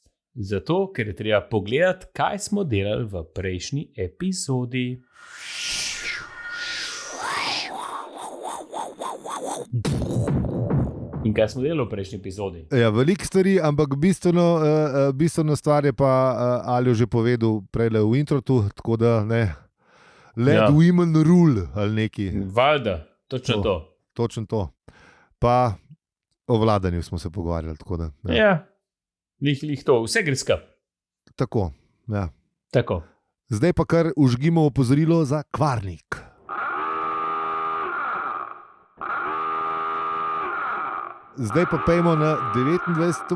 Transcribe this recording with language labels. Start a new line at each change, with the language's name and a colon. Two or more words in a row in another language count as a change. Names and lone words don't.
Slovenian: Zato, ker je treba pogledati, kaj smo delali v prejšnji epizodi. In kaj smo delali v prejšnji epizodi? Ja, veliko stvari, ampak bistveno stvar je pa Aljo že povedal prej v introtu, tako da ne.
English: Let women rule
Slovenian: ali neki. Valjda, točno to. Točno to. Pa o vladanju smo se pogovarjali, tako da. Ja, lih to, vse gre skup. Tako, ja. Tako. Zdaj pa kar užgimo opozorilo za kvarnik. Zdaj pa pejmo na 29.